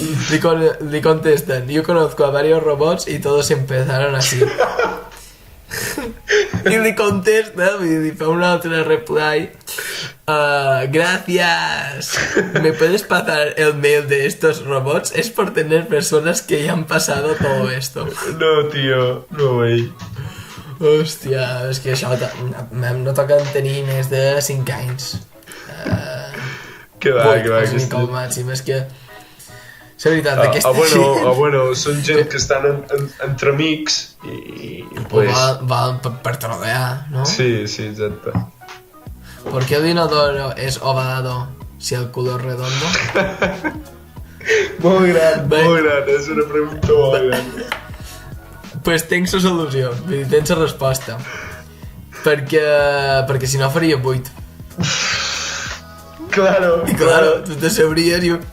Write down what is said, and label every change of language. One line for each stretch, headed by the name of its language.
Catalan: Li contesten,
Spanish: yo conozco a varios robots y todos empezaron así.
Catalan: Y li contesta, li fa un altre reply. Gracias.
Spanish: ¿Me puedes pasar el mail de estos robots? Es por tener personas que ya han pasado todo esto. No, tío, no, güey.
Catalan: Hòstia, és que això no toquen tenir més de 5 anys. Que va. Com a màxim, és que... La veritat, aquesta... Bueno, són gent que estan entre amics i pues... Val per trolear, no? Sí, exacte.
Spanish: ¿Por qué el inodoro es ovalado si el culo es redondo?
Catalan: Molt gran, és una pregunta molt gran. Pues tens la solució, tens la resposta. Perquè si no faria 8. Claro. I claro, tu te sabries i...